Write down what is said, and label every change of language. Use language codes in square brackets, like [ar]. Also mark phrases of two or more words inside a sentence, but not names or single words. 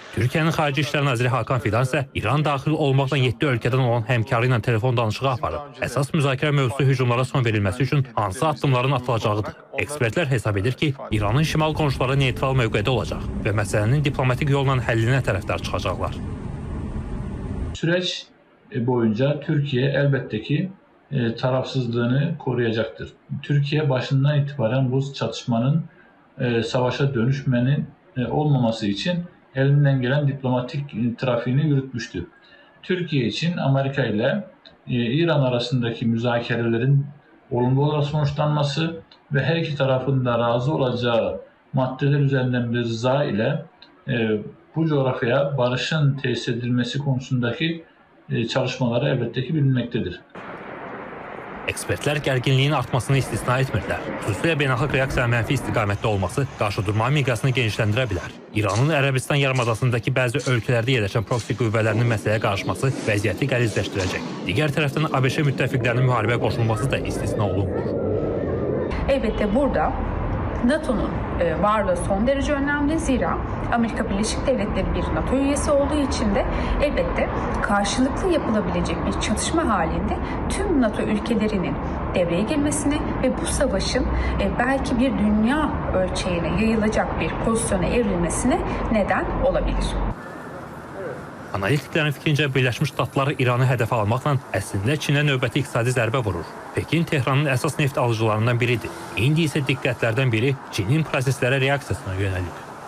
[az] Türkiyənin Xarici İşlər naziri Hakan Fidan isə İran daxil olmaqla 7 ölkədən olan həmkarı ilə telefon danışığı aparıb. Əsas müzakirə mövzusu hücumlara son verilməsi üçün hansı addımların atılacağıdır. Ekspertlər hesab edir ki, İranın şimal qonşuları neytral mövqedə olacaq və məsələnin diplomatik yolla həllinə tərəfdar çıxacaqlar. [tr] Süreç boyunca Türkiye elbette ki tarafsızlığını koruyacaktır. Türkiye başından itibaren bu çatışmanın savaşa dönüşmenin olmaması için elinden gelen diplomatik trafiğini yürütmüştü. Türkiye için Amerika ile İran arasındaki müzakerelerin olumlu olarak sonuçlanması ve her iki tarafın da razı olacağı maddeler üzerinden bir rıza ile bu coğrafyaya barışın tesis edilmesi konusundaki çalışmaları elbette ki bilinmektedir. [az] Ekspertlər gərginliyin artmasını istisna etmirlər. Xüsusilə beynəlxalq reaksiyanın mənfi istiqamətdə olması qarşıdurma miqyasını genişləndirə bilər. İranın Ərəbistan yarımadasındakı bəzi ölkələrdə yerləşən proksi qüvvələrinin məsələyə qarışması vəziyyəti qəlizləşdirəcək. Digər tərəfdən ABŞ müttəfiqlərinin müharibə qoşulması da istisna olunmur. [tr] Elbette burada NATO'nun varlığı son derece önemli. Zira Amerika Birleşik Devletleri bir NATO üyesi olduğu için de elbette karşılıklı yapılabilecek bir çatışma halinde tüm NATO ülkelerinin devreye girmesine ve bu savaşın belki bir dünya ölçeğine yayılacak bir pozisyona evrilmesine neden olabilir. [az] Analitiklərin fikrincə Birləşmiş Ştatlar İranı hədəfə almaqla əslində Çinə növbəti iqtisadi zərbə vurur. Pekin Tehranın əsas neft alıcılarından biridir. İndi isə diqqətlərdən biri Çinin proseslərə reaksiyasına yönəlib.